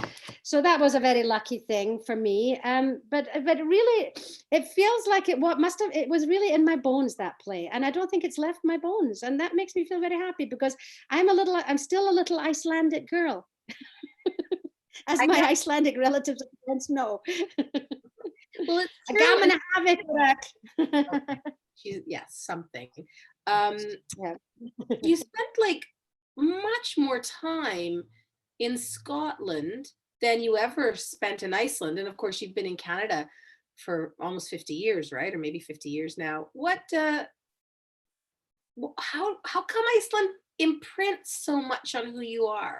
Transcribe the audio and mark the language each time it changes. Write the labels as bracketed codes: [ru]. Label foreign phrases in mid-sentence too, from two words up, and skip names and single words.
[en] So that was a very lucky thing for me. But really, it feels like it was really in my bones, that play, and I don't think it's left my bones, and that makes me feel very happy because I'm still a little Icelandic girl, as my Icelandic relatives and friends know. Well, it's true. [is] Gaman að hafa ykkur öll. [en] Yes, something. Yeah. You spent like much more time in Scotland than you ever spent in Iceland, and of course you've been in Canada for almost 50 years, right? Or maybe 50 years now. How come Iceland imprints so much on who you are?